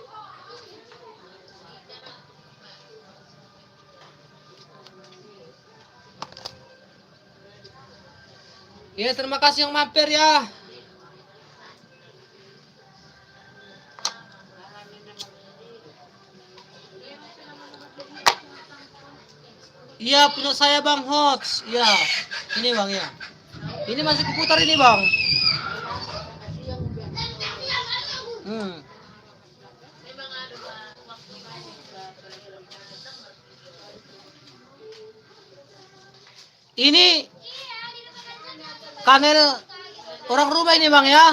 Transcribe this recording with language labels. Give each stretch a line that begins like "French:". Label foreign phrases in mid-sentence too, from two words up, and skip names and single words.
Indonesian: Ya terima kasih yang mampir ya. Iya punya saya bang Hots. Iya. Ini bang ya. Ini masih kuputar ini bang. Ini kanel orang rumah ini bang ya.